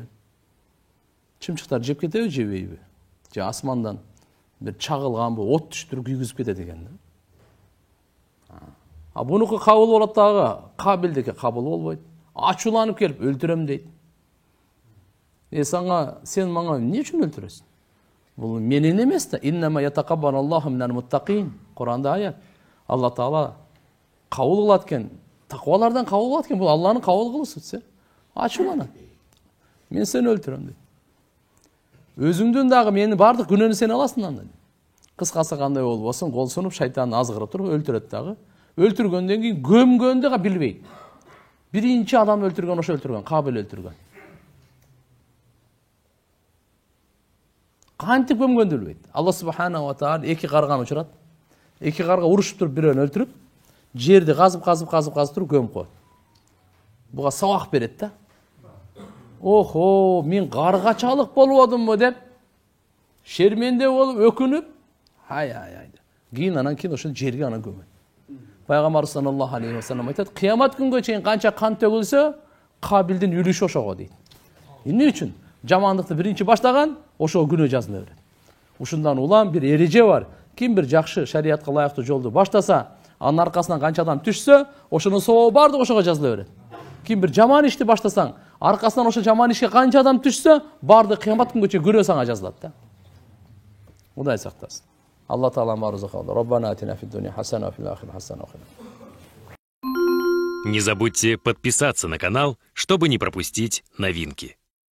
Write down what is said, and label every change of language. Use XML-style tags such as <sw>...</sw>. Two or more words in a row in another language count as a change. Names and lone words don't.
<ky>Чымчыктар жеп кетеби, жебейби? Же асмандан бир чагылганбы, от түштүрүп күйгүзүп кетет экен да. Бунуку кабыл болот дагы, Кабилдики кабыл болбойт. Ачууланып келип өлтүрөм дейт. Сен мага эмне үчүн өлтүрөсүң? Бул менен эмес да.</ky> <ar>إنما يتقبل الله من المتقين.</ar> <ky>Куранда аят. Алла Таала кабыл кылат экен. Таквалардан кабыл кылат экен. Бул Алланын кабыл кылуусу. Ачууланат. Мен сени өлтүрөм дейт. Өзүңдүн дагы мени бардык күнөөнү сен аласың андан. Кыскасы кандай болбосун, кол сунуп шайтан азгырып туруп өлтүрөт дагы. Өлтүргөндөн кийин көмгөндө билбейт. Биринчи адам өлтүргөн ошо өлтүргөн, Кабил өлтүргөн. Кантип көмгөндү билбейт.</ky> <ar>الله سبحانه وتعالى</ar> <ky>эки карганы учурат. Эки карга урушуп туруп бирөөнү өлтүрүп, жерди казып туруп көмүп коет. Буга сабак берет да. Охо, мен каргачалык болбодумбу деп шерменде болуп өкүнүп, анан кийин ошол жерге анан көмөт. Пайгамбар</ky> <ar>صلى الله عليه وسلم</ar> <ky>айтат, кыямат күнгө чейин канча кан төгүлсө, Кабилдин үлүшү ошого дейт. Эмне үчүн? Жамандыкты биринчи баштаган, ошого күнөө жазыла берет. Ушундан улам бир эреже бар. Ким бир жакшы шариятка ылайыктуу жолду баштаса, анын аркасынан канча адам түшсө, ошонун сообу бардык ошого жазыла берет. Ким бир жаман ишти баштасаң, аркасынан ошо жаман ишке канча адам түшсө, бардык кыямат күнгө чейин күнөө сага жазылат да. Кудай сактасын. Алла Таала баарыбызга кабыл.</ky> <ar>ربنا آتنا في الدنيا حسنة وفي الآخرة حسنة.</ar> <ru>Не забудьте подписаться на канал, чтобы не пропустить новинки.</ru>